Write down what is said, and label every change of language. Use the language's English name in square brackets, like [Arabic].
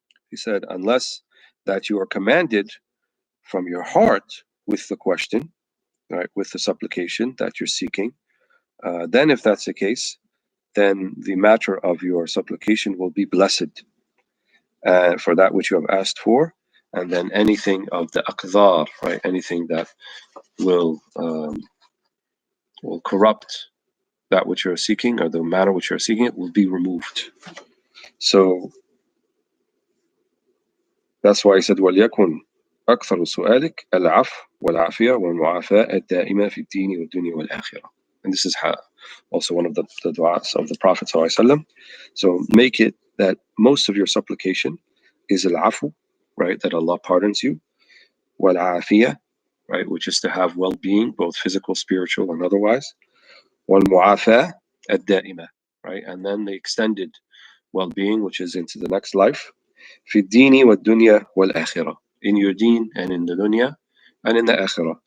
[English] He said, unless that you are commanded from your heart with the question, right, with the supplication that you're seeking, then if that's the case, then the matter of your supplication will be blessed for that which you have asked for, and then anything of the aqdar, right, anything that will corrupt that which you're seeking, or the matter which you're seeking, it will be removed. So that's why he said, [Arabic] وَلْيَكُنْ أكثر سؤالك العفو والعافية والمعافاة الدائمة في الدين والدنيا والآخرة. [English] And this is also one of the du'as of the Prophet ﷺ. So make it that most of your supplication is al-afu, right, that Allah pardons you, wal-afiyah, right, which is to have well-being, both physical, spiritual, and otherwise, wal-mu'afah ad-da'imah, right, and then the extended well-being, which is into the next life, [Arabic] fi dini wa dunya wal akhirah, [English] in your deen and in the dunya and in the akhirah.